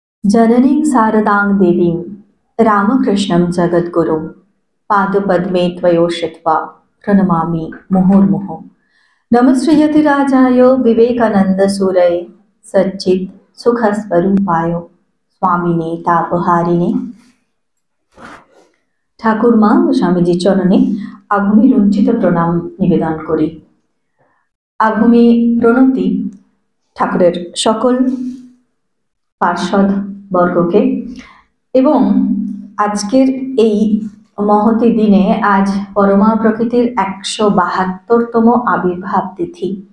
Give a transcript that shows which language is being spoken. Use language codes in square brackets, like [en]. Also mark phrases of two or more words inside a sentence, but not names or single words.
[sa] जननीं शारदां देवीं रामकृष्णं जगद्गुरुं पादपद्मे त्वयोषित्वा प्रणमामि मुहुर्मुहुः। नमस्ते विवेकानन्दसूरये सच्चित् सुखस्वरूपाय स्वामिने तापहारिणे। [bn] ঠাকুরমা ও স্বামীজির চরণে আঘমি লুণ্ঠিত প্রণাম নিবেদন করি। আঘমি প্রণতি ঠাকুরের সকল পার্ষদ বর্গকে এবং আজকের এই মহতি দিনে আজ পরমা প্রকৃতির 172তম আবির্ভাব তিথি।